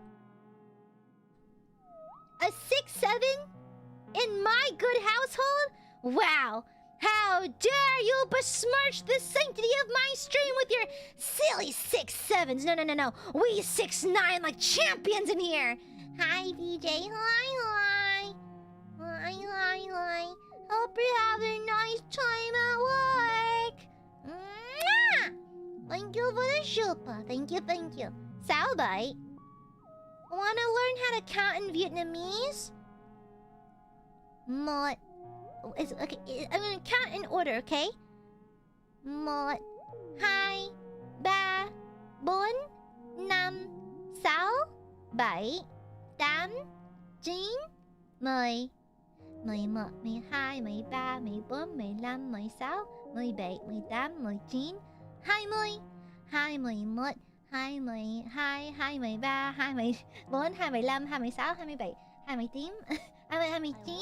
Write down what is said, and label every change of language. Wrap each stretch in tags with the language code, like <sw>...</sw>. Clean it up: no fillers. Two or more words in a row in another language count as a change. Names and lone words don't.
<en>A 6-7? In my good household? Wow! How dare you besmirch the sanctity of my stream with your silly 6-7s? No. We 6-9 like champions in here. Hi, BJ. Hi. Hope you have a nice time at work. Mwah! Thank you for the shupa. Thank you. Salbite. Wanna learn how to count in Vietnamese? Mot. Okay, I'm gonna count in order, okay?</en> <vi>Một, hai, ba, bốn, năm, sáu, bảy, tám, chín, mười.</vi> <en>11, 12, 13, 14, 15, 16, 17, 18, 19, 20, 21, 22, 23, 24, 25, 26, 27, 28, 29.</en>